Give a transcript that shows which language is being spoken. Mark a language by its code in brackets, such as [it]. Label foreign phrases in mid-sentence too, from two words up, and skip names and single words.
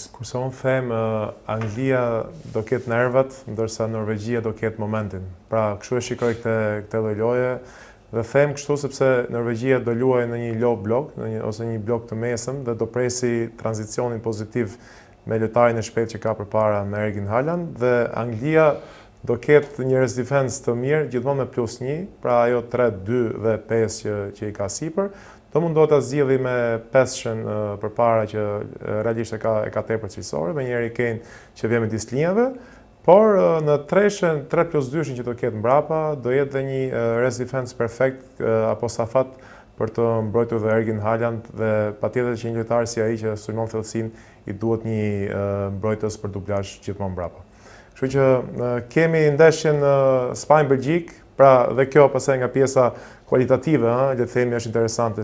[sq] Kurse unë them, Anglia do ketë nervat, ndërsa Norvegjia do ketë momentin. Pra, kështu e shikoj këtë lloj-loje dhe them kështu sepse Norvegjia do luajë në një [en] low block, [sq] ose një blok të mesëm, dhe do presi tranzicionin pozitiv me lojtarin e shpejt që ka përpara me Erling Haaland, dhe Anglia do ketë një [en] rest defense [sq] të mirë, gjithmonë me +1, pra ajo 3-2 dhe 5 që i ka sipër. Do mundohet ta zgjidhë me pesshën përpara që realisht e ka tepër cilësore, me një Harry Kane që vjen me disë linjave, por në treshën 3+2 që do ketë mbrapa, do jetë dhe një [en] rest defense [sq] perfekt apo safat për të mbrojtur dhe Erling Haaland, dhe patjetër që një lojtar si ai që sulmon thellësinë i duhet një mbrojtës për dublazh gjithmonë mbrapa. Kështu që kemi ndeshjen Spanjë-Belgjik, pra dhe kjo pastaj nga pjesa kualitative, le të themi, është interesante.